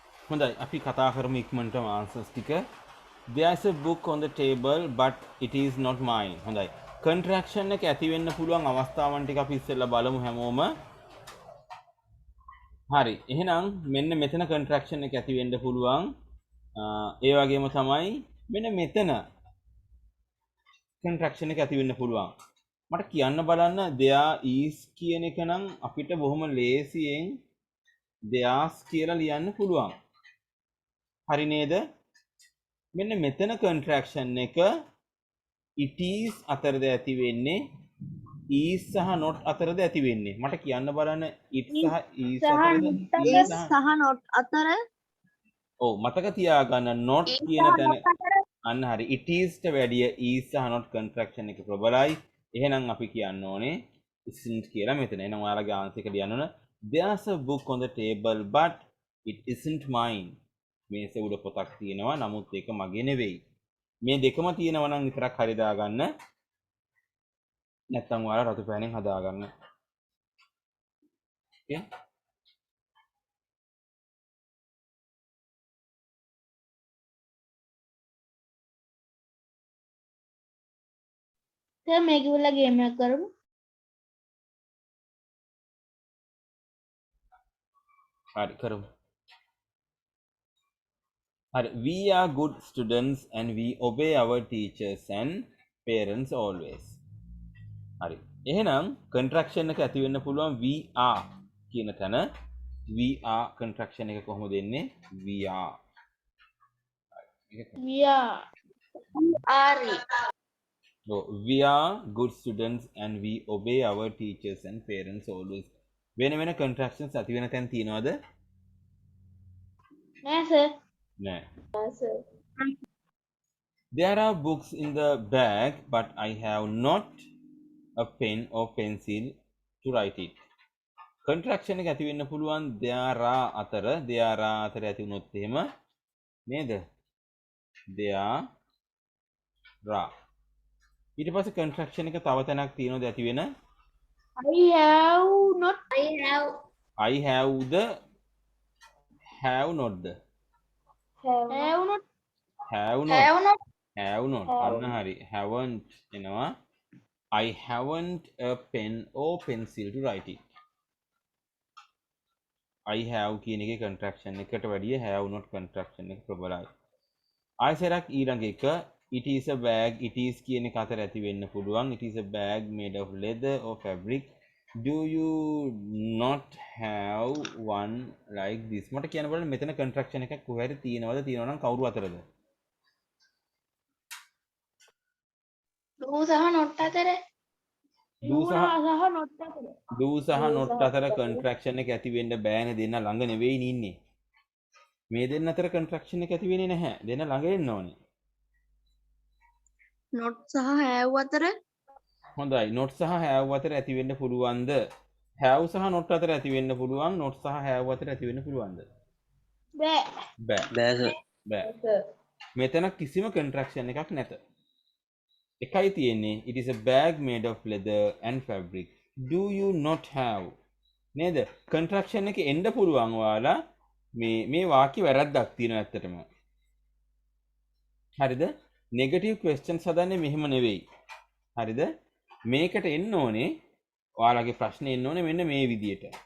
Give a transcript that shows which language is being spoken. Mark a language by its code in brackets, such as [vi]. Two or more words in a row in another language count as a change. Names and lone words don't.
[si] හොඳයි අපි කතා කරමු ඉක්මනටම answers ටික. [en] There's a book on the table but it is not mine. [si] හොඳයි. contraction එක ඇති වෙන්න පුළුවන් අවස්ථාවන් ටික අපි ඉස්සෙල්ලා බලමු හැමෝම. හරි. එහෙනම් මෙන්න මෙතන contraction එක ඇති වෙන්න පුළුවන්. ඒ වගේම තමයි මෙන්න මෙතන contraction එක ඇති වෙන්න පුළුවන්. මට කියන්න බලන්න [en] there is [si] කියන එක නම් අපිට බොහොම ලේසියෙන් there's කියලා ලියන්න පුළුවන්. හරි නේද? මෙන්න මෙතන contraction එක [en] it is [si] අතරද ඇති වෙන්නේ is සහ not අතරද ඇති වෙන්නේ. මට කියන්න බලන්න it සහ is අතරද සහ not අතර ඔව් මතක තියාගන්න not කියන තැන අන්න හරි [en] it is [si] ට වැඩිය is සහ not contraction එක ප්‍රබලයි. එහෙනම් අපි කියන්න ඕනේ isn't කියලා මෙතන. එහෙනම් ඔයාලගේ answer එක ලියන්න ඕන [en] there's a book on the table but it isn't mine. [si] මේසෙ උඩ පොතක් තියෙනවා නමුත් ඒක මගේ නෙවෙයි. මේ දෙකම තියෙනවා නම් විතරක් හරි දාගන්න. නැත්නම් ඔයාලා රතු පෑනෙන් හදාගන්න. okay දැන් මේක උල්ලා ගේම් එකක් කරමු. හරි කරමු. [en] හරි we are good students and we obey our teachers and parents always. [si] හරි. එහෙනම් contraction එක ඇති වෙන්න පුළුවන් [en] we are [si] කියන තැන. [en] we are [si] contraction එක කොහොමද එන්නේ? [en] we are. we are good students and we obey our teachers and parents always. [si] වෙන වෙන contractions ඇති වෙන තැන් තියනවද? නෑ සර්. නෑ. [en] There are books in the bag but I have not a pen or pencil to write it. [si] Contraction එක ඇති වෙන්න පුළුවන් [en] there are [si] අතර ඇති වුණොත් එහෙම නේද? [en] there are. [si] ඊට පස්සේ contraction එක තව තැනක් තියෙනවද ඇති වෙන? [en] I have not I have the have not the have not [si] අන්න හරි [en] haven't එනවා. I haven't a pen or pencil to write it. I have [si] කියන එකේ contraction එකට වැඩිය [en] have not [si] contraction එක ප්‍රබලයි. ආයෙසරක් ඊළඟ එක [en] it is a bag it is [si] කියන එක අතර ඇති වෙන්න පුළුවන්. [en] it is a bag made of leather or fabric. do you not have one like this? [si] මට කියන්න බලන්න මෙතන contraction එකක් කොහේද තියෙනවද? තියෙනවා නම් කවුරු අතරද? do සහ not අතර do සහ not අතර contraction එක ඇති වෙන්න බෑනේ. දෙන්න ළඟ නෙවෙයි ඉන්නේ. මේ දෙන්න අතර contraction එක ඇති වෙන්නේ නැහැ. දෙන්න ළඟ එන්න ඕනේ. not සහ have අතර හොඳයි. not සහ have අතර ඇති වෙන්න පුළුවන්ද? have සහ not අතර ඇති වෙන්න පුළුවන්. not සහ have අතර ඇති වෙන්න පුළුවන්ද? බෑ. මෙතන කිසිම contraction එකක් නැත. එකයි තියෙන්නේ [en] it is a bag made of leather and fabric. do you not have [si] නේද? contraction එක එන්න පුළුවන් ඔයාලා මේ වාක්‍ය වැරද්දක් තියෙනවා ඇත්තටම. හරිද? [en] negative questions [si] හදන්නේ මෙහෙම නෙවෙයි. හරිද? මේකට එන්න ඕනේ ඔයාලගේ ප්‍රශ්නේ එන්න ඕනේ මෙන්න මේ විදියට.